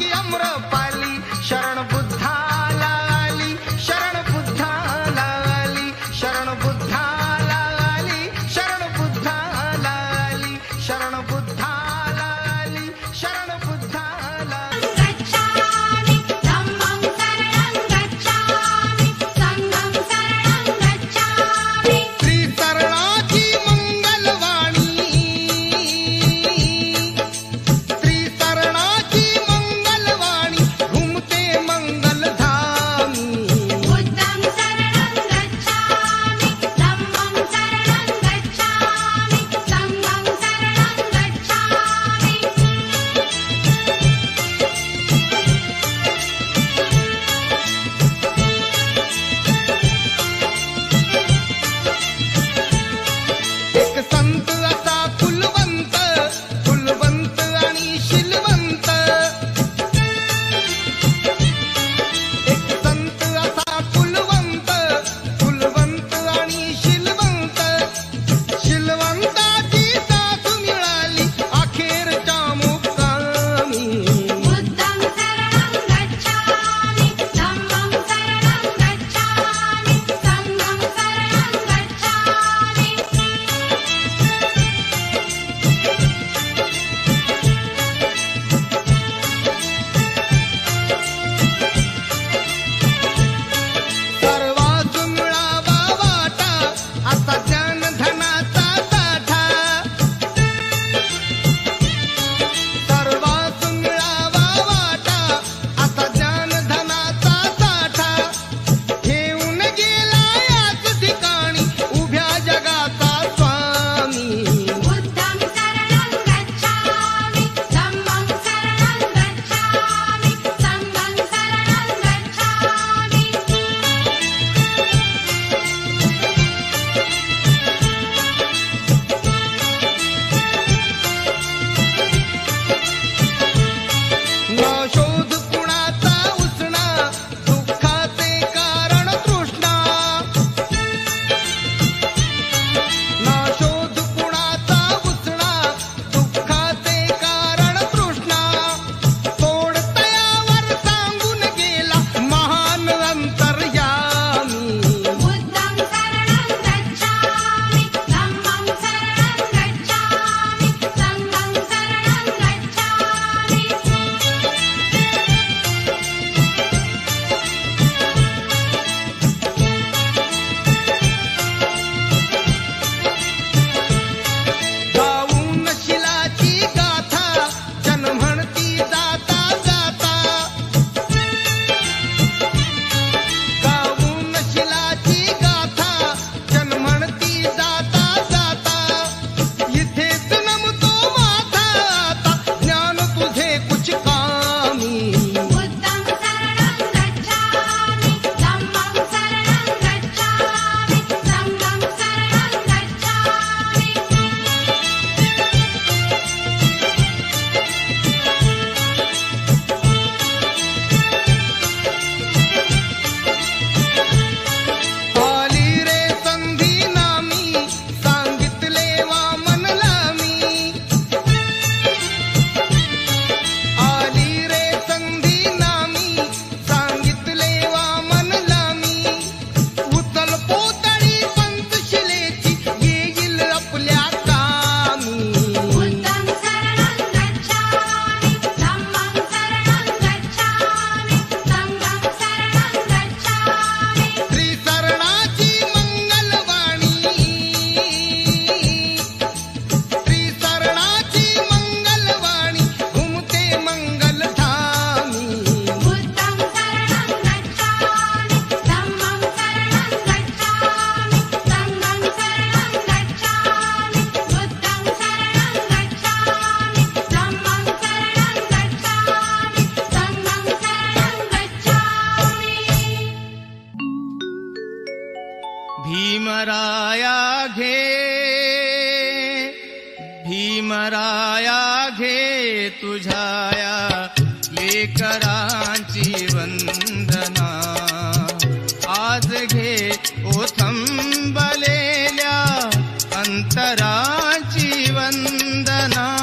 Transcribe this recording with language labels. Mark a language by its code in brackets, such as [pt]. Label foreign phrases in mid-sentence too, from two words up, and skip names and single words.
[mr] आम्रपाली शरण बुद्धाला आली शरण बुद्धाला आली शरण बुद्धाला आली शरण बुद्धाला आली शरण बुद्धाला आली शरण बुद्धाला [pi] गच्छामि धम्मं शरणं गच्छामि संघं शरणं गच्छामि [mr] श्री सरणाची मंगलवाणी श्री सरणाची मंगलवाणी घुमते मंगलधामी [pi] बुद्धं शरणं गच्छामि धम्मं शरणं गच्छामि संघं शरणं गच्छामि [mr] एक संत असा कुलवंत कुलवंत आणि शिलवंत एक संत असा कुलवंत कुलवंत आणि शिलवंत शिलवंताची साथ मिळाली अखेरच्या मुक्कामी [pi] बुद्धं शरणं गच्छामि धम्मं शरणं गच्छामि संघं शरणं गच्छामि [mr] सर्वात मिळावा वाटा असा ज्ञान धनाचा साठा सर्वात मिळावा वाटा असा ज्ञान धनाचा साठा घेऊन गेला याच ठिकाणी उभ्या जगाचा स्वामी [pi] बुद्धं शरणं गच्छामि धम्मं शरणं गच्छामि संघं शरणं गच्छामि [mr] ना शोध कुणाचा उसणा दुःखाचे कारण तृष्णा ना शोध कुणाचा उसणा दुःखाचे कारण तृष्णा तोड तयावर सांगून गेला महान अंतर्यामी [pi] बुद्धं शरणं गच्छामि धम्मं शरणं गच्छामि संघं शरणं गच्छामि [mr] गाऊन शिलाची गाथा जन म्हणती जाता जाता गाऊन शिलाची गाथा जन म्हणती जाता जाता इथेच नमतो माथा आता ज्ञान तुझे कुछ कामी [pi] बुद्धं शरणं गच्छामि धम्मं शरणं गच्छामि संघं शरणं गच्छामि [mr] आली रे संधी नामी सांगितले वामनला मी आली रे संधी नामी सांगितले वामनला मी उचल पोतळी पंचशिलेची येईल आपल्या कामी [pi] बुद्धं शरणं गच्छामि धम्मं शरणं गच्छामि संघं शरणं गच्छामि [mr] श्री सरणाची मंगलवाणी श्री सरणाची मंगलवाणी घुमते मंगलधामी [pi] बुद्धं शरणं गच्छामि धम्मं शरणं गच्छामि संघं शरणं गच्छामि बुद्धं शरणं गच्छामि धम्मं शरणं गच्छामि संघं शरणं गच्छामि [mr] भीमराया घे तुझाया लेकरांची वंदना आज घे ओथंबलेल्या अंतराची वंदना